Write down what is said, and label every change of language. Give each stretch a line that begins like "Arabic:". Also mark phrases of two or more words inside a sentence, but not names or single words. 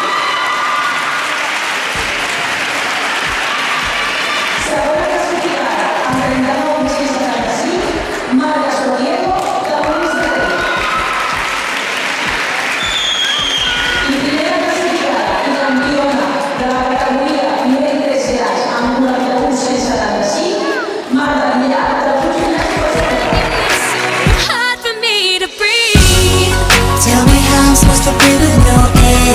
Catalan: Segona clasificada, amb 39,675, Marta Sobiego de Buenos Aires. I primera clasificada i campiona de la categoria nivell 3 grans amb 41,175, Marta Villar de Burkina Faso.
English: Hard for me to breathe. Tell me how I'm supposed to breathe with no air.